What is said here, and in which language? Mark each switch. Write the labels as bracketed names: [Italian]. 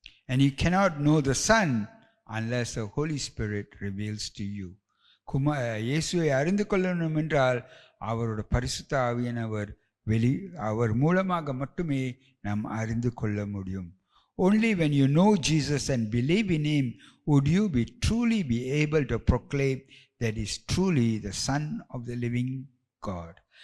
[English] And you cannot know the Son unless the Holy Spirit reveals to you. [Tamil] இயேசுவை அறிந்து கொள்ளணும் என்றால் அவரோட பரிசுத்த ஆவியானவர் அவர் மூலமாக மட்டுமே நாம் அறிந்து கொள்ள முடியும். [English] Only when you know Jesus and believe in Him would you truly be able to proclaim that He is truly the Son of the living God.